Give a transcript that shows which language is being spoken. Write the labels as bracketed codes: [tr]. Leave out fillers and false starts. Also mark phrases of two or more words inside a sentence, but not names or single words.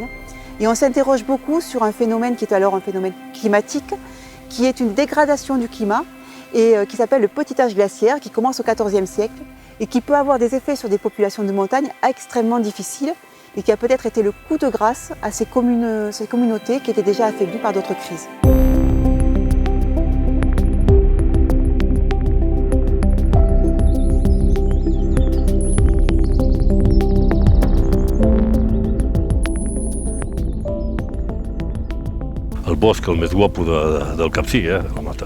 [fr] Et on s'interroge beaucoup sur un phénomène qui est alors un phénomène climatique, qui est une dégradation du climat et qui s'appelle le petit âge glaciaire, qui commence au XIVe siècle et qui peut avoir des effets sur des populations de montagne extrêmement difficiles et qui a peut-être été le coup de grâce à ces communautés qui étaient déjà affaiblies par d'autres crises. [ca] El bosc el més guapo del Capcir, la Mata.